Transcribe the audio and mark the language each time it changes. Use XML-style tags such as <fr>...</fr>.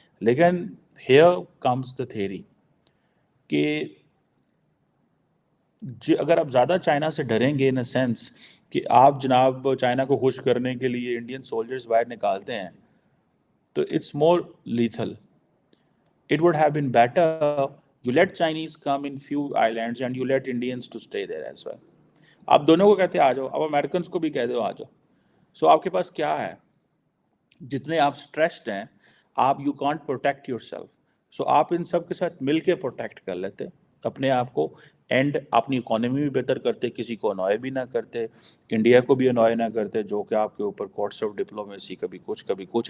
<ur>لیکن</ur> <en>here comes the theory</en> <ur>کہ اگر آپ زیادہ چائنا سے ڈریں گے</ur> <en>in a sense</en> <ur>کہ آپ جناب چائنا کو خوش کرنے کے لیے انڈین سولجرز باہر نکالتے ہیں تو</ur> <en>It's more lethal. It would have been better you let Chinese come in few islands and you let Indians to stay there as well.</en> <ur>آپ دونوں کو کہتے ہیں آ جاؤ, اب امریکنس کو بھی کہہ دو آ جاؤ. سو آپ کے پاس کیا ہے؟ جتنے آپ اسٹریسڈ ہیں آپ</ur> <en>You can't protect yourself.</en> <ur>سو آپ ان سب کے ساتھ مل کے پروٹیکٹ کر لیتے اپنے آپ کو, اینڈ اپنی اکانومی بھی بہتر کرتے, کسی کو انوائے بھی نہ کرتے, انڈیا کو بھی انوائے نہ کرتے جو کہ آپ کے اوپر کورٹس آف ڈپلومیسی کبھی کچھ.</ur>